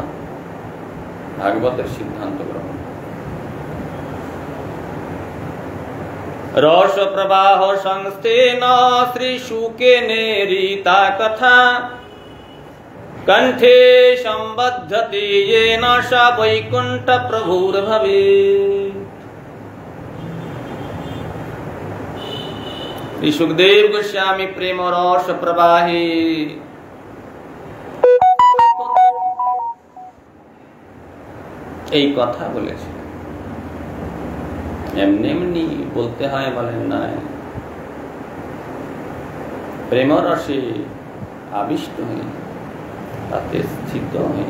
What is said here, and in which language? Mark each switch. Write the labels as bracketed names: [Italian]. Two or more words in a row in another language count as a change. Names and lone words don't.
[Bangla] ভাগবতের সিদ্ধান্ত গ্রহণ। [Sanskrit] রস প্রবাহ সংস্থেন শ্রী শুকেনে রীতা কথা কণ্ঠে সম্বদ্ধতে येन स वैकुंठ प्रभुर्भवेत्। [Bangla] শ্রী সুখদেব গোস্বামী প্রেম রস প্রবাহে এই কথা বলেছে। এমনি এমনি বলতে হয় বলেন নাই, প্রেম রসে আবিষ্ট হয়ে তাতে স্থিত হয়ে।